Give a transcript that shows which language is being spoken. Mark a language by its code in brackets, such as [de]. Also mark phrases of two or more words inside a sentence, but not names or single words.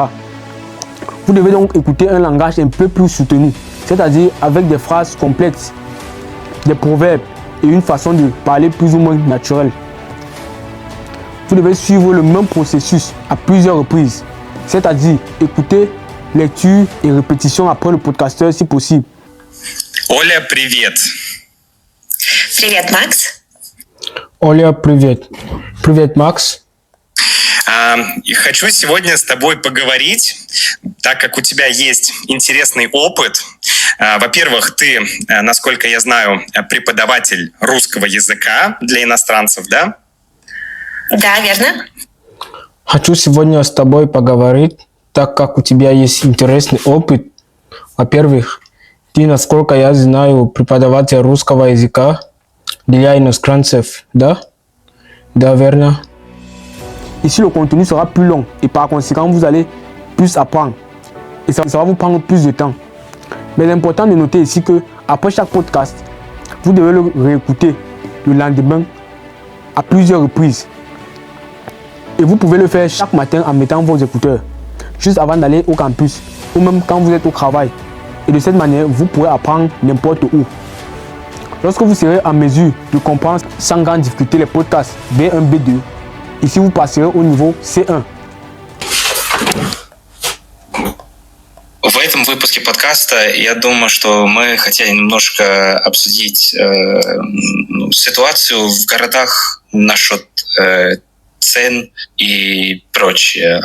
[fr] Vous devez donc écouter un langage un peu plus soutenu, c'est-à-dire avec des phrases complexes, des proverbes et une façon de parler plus ou moins naturelle. Vous devez suivre le même processus à plusieurs reprises, c'est-à-dire écouter, lecture et répétition après le podcasteur si possible. [ru] Оля, привет. Привет, Макс. Оля, привет. Привет, Макс. И хочу сегодня с тобой поговорить, так как у тебя есть интересный опыт. Во-первых, ты, насколько я знаю, преподаватель русского языка для иностранцев, да? Да, верно. Хочу сегодня с тобой поговорить, так как у тебя есть интересный опыт. Во-первых, ты, насколько я знаю, преподаватель русского языка для иностранцев, да? Да, верно. [fr] Ici, le contenu sera plus long et par conséquent, vous allez plus apprendre. Et ça va vous prendre plus de temps. Mais l'important de noter ici que après chaque podcast, vous devez le réécouter le lendemain à plusieurs reprises. Et vous pouvez le faire chaque matin en mettant vos écouteurs, juste avant d'aller au campus ou même quand vous êtes au travail. Et de cette manière, vous pourrez apprendre n'importe où. Lorsque vous serez en mesure de comprendre sans grande difficulté les podcasts B1, B2, ici vous passerez au niveau C1. [ru] В этом выпуске подкаста я думаю, что мы хотели немножко обсудить ситуацию в городах насчет цен и прочее.